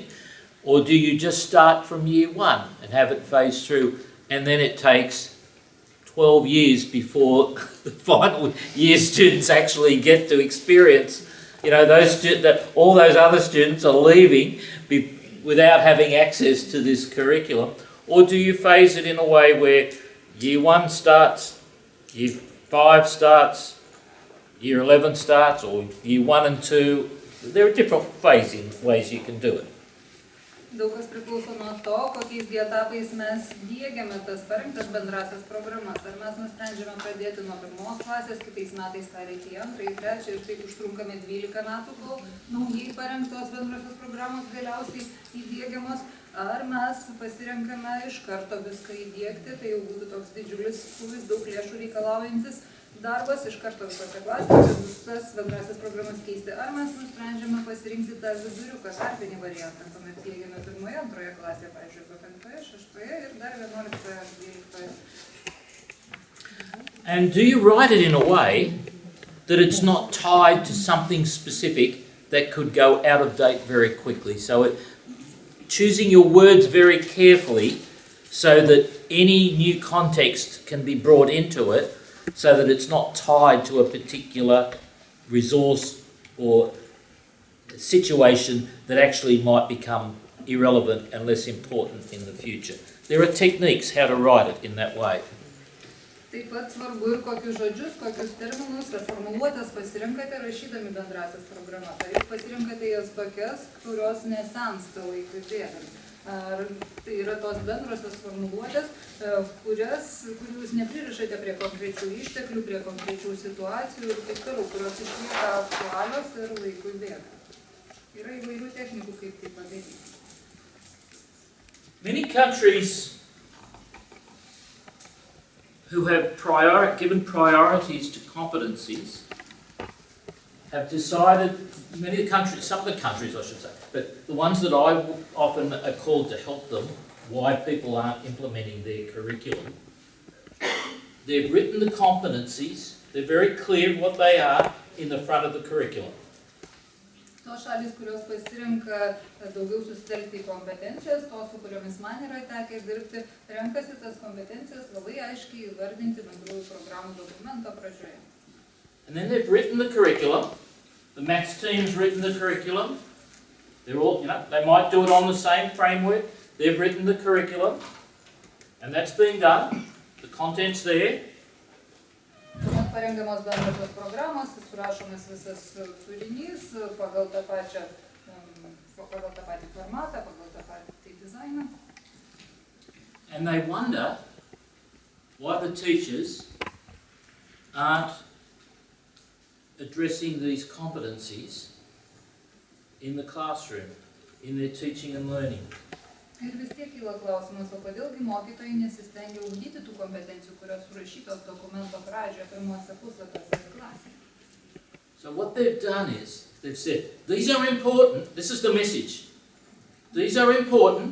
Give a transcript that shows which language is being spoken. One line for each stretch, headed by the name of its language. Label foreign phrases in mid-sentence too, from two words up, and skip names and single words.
English: Or do you just start from year one and have it phased through, and then it takes 12 years before the final year students actually get to experience, you know, all those other students are leaving without having access to this curriculum? Or do you phase it in a way where year 1 starts, year 5 starts, year 11 starts, or year 1 and 2? There are different phasing ways you can do it.
Lithuanian: Daug kas priklauso nuo to, kokiais etapais mes diegiame tas parengtas bendrasias programas. Ar mes nusprendžiame pradėti nuo 1 klasės, kitais metais pereiti į 2, 3 ir taip užtrunkame 12 metų, kol naujai parengtos bendrasios programos galiausiai įdiegiamos. Ar mes pasirenkame iš karto viską įdiegti, tai jau būtų toks didžiulis krūvis, daug lėšų reikalaujantis darbas iš karto visose klasėse, visas bendrasias programas keisti. Ar mes nusprendžiame pasirinkti tą viduriuką, tarpinį variantą, kuomet diegiame 1, 2 klasėje, pavyzdžiui, 5, 6 ir dar 11, 12.
English: And do you write it in a way that it's not tied to something specific that could go out of date very quickly? So choosing your words very carefully so that any new context can be brought into it, so that it's not tied to a particular resource or situation that actually might become irrelevant and less important in the future. There are techniques how to write it in that way.
Lithuanian: Taip pat svarbu ir kokius žodžius, kokius terminus ar formuluotės pasirinkate rašydami bendrasias programas. Ar jūs pasirinkate jas tokias, kurios nesensta laikui bėgant? Ar tai yra tos bendrosios formuluotės, kurių jūs nepririšate prie konkrečių išteklių, prie konkrečių situacijų ir taip toliau, kurios išlieka aktualios ir laikui bėgant. Yra įvairių technikų, kaip tai padaryti.
English: Many countries who have given priorities to competencies have decided, some of the countries I should say, but the ones that I often are called to help them, why people aren't implementing their curriculum, they've written the competencies, they're very clear what they are in the front of the curriculum.
Lithuanian: Tos šalis, kurios pasirinka daugiau susitelkti į kompetencijas, tos, su kuriomis man yra tekę dirbti, renkasi tas kompetencijas labai aiškiai įvardinti bendrųjų programų dokumento pradžioje.
English: And then they've written the curriculum. The maths team's written the curriculum. They're all, they might do it on the same framework. They've written the curriculum, and that's been done. The content's there.
Lithuanian: Tuomet parengiamos bendrosios programos, surašomas visas turinys pagal tą patį formatą, pagal tą patį dizainą.
English: And they wonder why the teachers aren't addressing these competencies in the classroom, in their teaching and learning.
Lithuanian: Ir vis tiek kyla klausimas, o kodėlgi mokytojai nesistengia ugdyti tų kompetencijų, kurios surašytos dokumento pradžioje, pirmuose puslapiuose klasėje.
English: So what they've done is, they've said, these are important, this is the message. These are important.